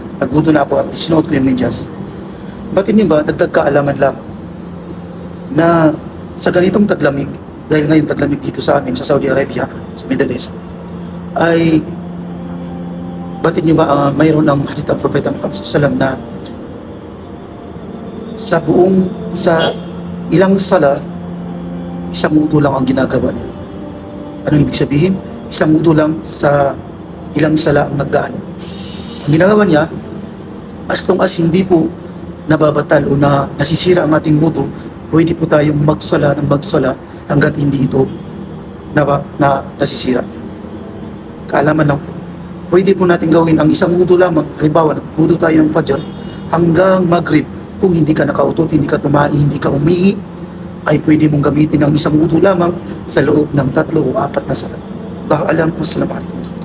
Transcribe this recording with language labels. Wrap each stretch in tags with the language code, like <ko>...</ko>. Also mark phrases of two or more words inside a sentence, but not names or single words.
<tl>Nagwudu na ako at sinuot ko yung medyas. Ba't niyo ba dagdag kaalaman lang na sa ganitong taglamig, dahil ngayon taglamig dito sa amin sa Saudi Arabia, sa Middle East, ay batid niyo ba mayroon ng hadith ng Propeta Muhammad SAW na sa ilang sala, isang wudu lang ang ginagawa niya. Anong ibig sabihin? Isang wudu lang sa ilang sala ang nagdaan. Ang ginagawa niya,</tl> <en>as long as</en> <tl>hindi po nababatal o nasisira ang ating wudu, pwede po tayong magsala ng magsala hanggat hindi ito nasisira. Kaalaman lang, pwede po natin gawin ang isang wudu lamang. Halimbawa, nagwudu tayo ng Fajr hanggang Maghrib. Kung hindi ka nakautot, hindi ka tumahi, hindi ka umihi, ay pwede mong gamitin ang isang wudu lamang sa loob ng 3 o 4 na salat.</tl> <ar>الله أعلم. والسلام عليكم.</ar>